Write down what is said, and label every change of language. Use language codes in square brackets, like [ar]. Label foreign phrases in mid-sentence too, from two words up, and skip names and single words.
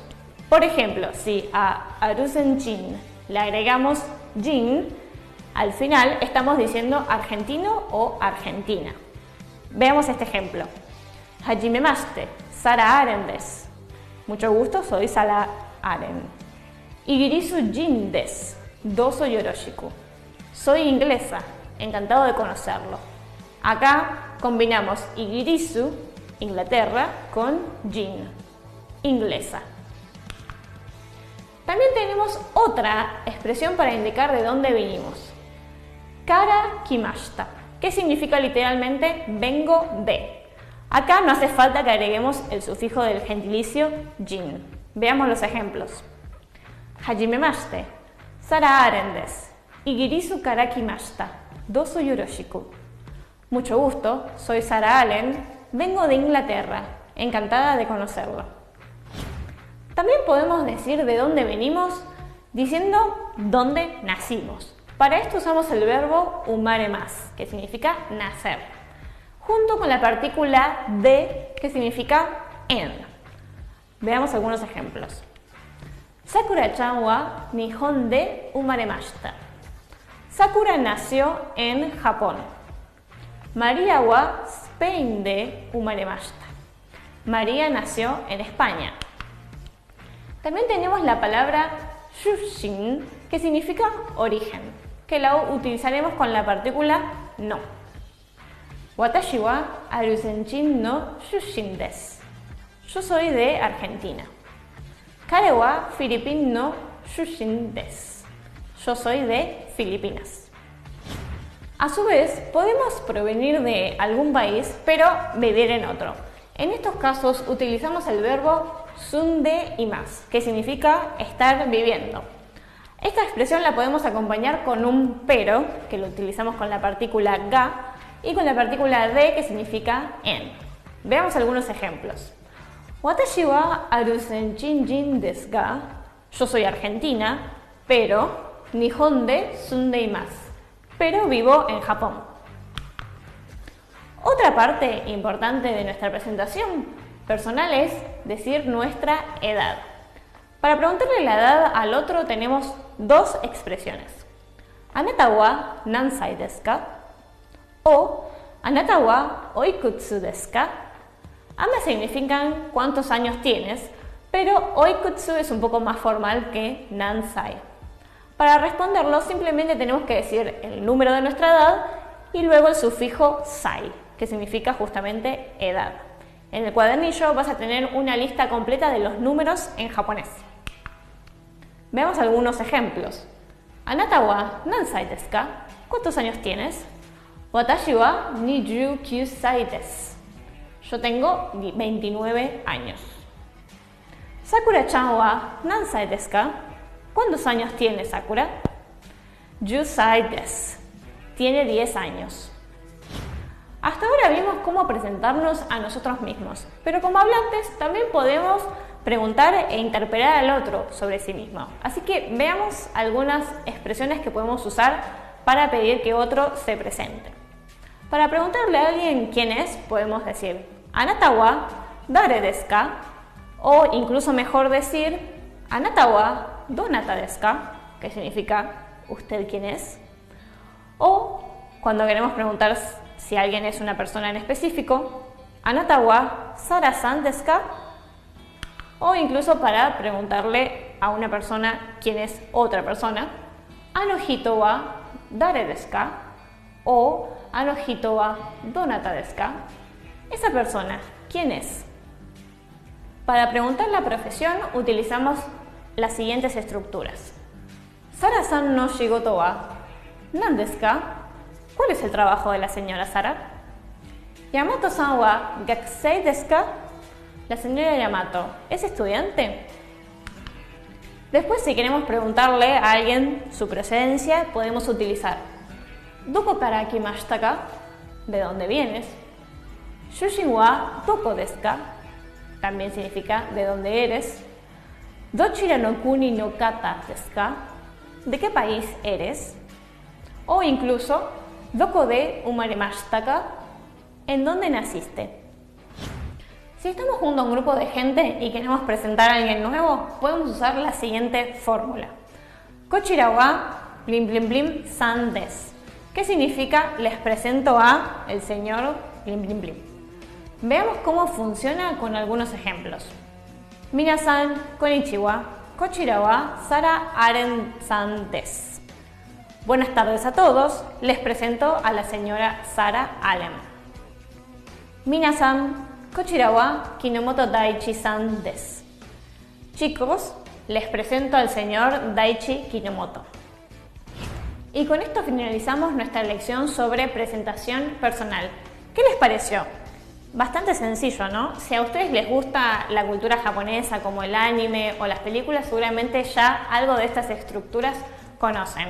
[es] Por ejemplo, si a Arusenjin le agregamos jin, al final estamos diciendo argentino o argentina. Veamos este ejemplo. [ja] はじめまして、サラ・アレンです. [es] Mucho gusto, soy Sara Aren. [ja] イギリス人です。どうぞよろしく. [es] Soy inglesa, encantado de conocerlo. Acá combinamos Igirisu, Inglaterra, con jin, inglesa. También tenemos otra expresión para indicar de dónde vinimos. [ja] から来ました, [es] que significa literalmente vengo de. Acá no hace falta que agreguemos el sufijo del gentilicio jin. Veamos los ejemplos. [ja] はじめまして、サラ・アレンです. イギリスから来ました。どうぞよろしく. [es] Mucho gusto, soy Sara Allen, vengo de Inglaterra, encantada de conocerlo. También podemos decir de dónde venimos diciendo dónde nacimos. Para esto usamos el verbo umaremas, que significa nacer, junto con la partícula de, que significa en. Veamos algunos ejemplos. [ja] さくらちゃんは日本で生まれました. [es] Sakura nació en Japón. [ja] マリアはスペインで生まれました. [es] María nació en España. También tenemos la palabra shushin, que significa origen, que la utilizaremos con la partícula no. [ja] 私はアルゼンチン人の出身です. [es] Yo soy de Argentina. [ja] 彼はフィリピンの出身です. [es] Yo soy de Filipinas. A su vez, podemos provenir de algún país, pero vivir en otro. En estos casos utilizamos el verbo [ja] 住んでいます, [es] que significa estar viviendo. Esta expresión la podemos acompañar con un pero, que lo utilizamos con la partícula ga, y con la partícula de, que significa en. Veamos algunos ejemplos. [ja] 私はアルゼンチン人ですが. [es] Yo soy argentina, pero [ja] 日本で住んでいます. [es] Pero vivo en Japón. Otra parte importante de nuestra presentación personal es decir nuestra edad. Para preguntarle la edad al otro tenemos dos expresiones. [ja] あなたは何歳ですか? O あなたはおいくつですか? [es] Ambas significan cuántos años tienes, pero oikutsu es un poco más formal que nansai. Para responderlo simplemente tenemos que decir el número de nuestra edad y luego el sufijo sai, que significa justamente edad. En el cuadernillo vas a tener una lista completa de los números en japonés. Veamos algunos ejemplos. [ja] あなたは何歳ですか? [es] ¿Cuántos años tienes? [ja] 私は29歳です. [es] Yo tengo 29 años. [ja] さくらちゃんは何歳ですか? [es] ¿Cuántos años tiene Sakura? 10 desu. Tiene 10 años. Hasta ahora vimos cómo presentarnos a nosotros mismos, pero como hablantes también podemos preguntar e interpelar al otro sobre sí mismo. Así que veamos algunas expresiones que podemos usar para pedir que otro se presente. Para preguntarle a alguien quién es, podemos decir [ja] あなたは誰ですか? [es] O incluso mejor decir [ja] あなたはどなたですか? [es] Que significa ¿usted quién es? O cuando queremos preguntar si alguien es una persona en específico, [ja] あなたはサラさんですか? [es] O incluso para preguntarle a una persona quién es otra persona, [ja] あの人は誰ですか? O あの人はどなたですか? [es] Esa persona, ¿quién es? Para preguntar la profesión utilizamos las siguientes estructuras. [ja] サラさんの仕事は何ですか? [es] ¿Cuál es el trabajo de la señora Sara? [ja] 大和さんは学生ですか? [es] La señora Yamato, ¿es estudiante? Después, si queremos preguntarle a alguien su procedencia, podemos utilizar [ja] どこから来ましたか? [es] ¿De dónde vienes? [ja] 出身はどこですか? [es] También significa ¿de dónde eres? [ja] どちらの国の方ですか? [es] ¿De qué país eres? O incluso, [ja] ¿どこで生まれましたか? [es] ¿En dónde naciste? Si estamos junto a un grupo de gente y queremos presentar a alguien nuevo, podemos usar la siguiente fórmula. [ja] こちらはブリムブリムブリムさんです. [es] ¿Qué significa les presento a el señor blim blim blim? Veamos cómo funciona con algunos ejemplos. [ja] 皆さん、こんにちは、こちらはサラ・アレンさんです. [es] Buenas tardes a todos, les presento a la señora Sara Allen. [ja] 皆さん、こちらは木之本大地さんです. [es] Chicos, les presento al señor Daichi Kinomoto. Y con esto finalizamos nuestra lección sobre presentación personal. ¿Qué les pareció? Bastante sencillo, ¿no? Si a ustedes les gusta la cultura japonesa como el anime o las películas, seguramente ya algo de estas estructuras conocen.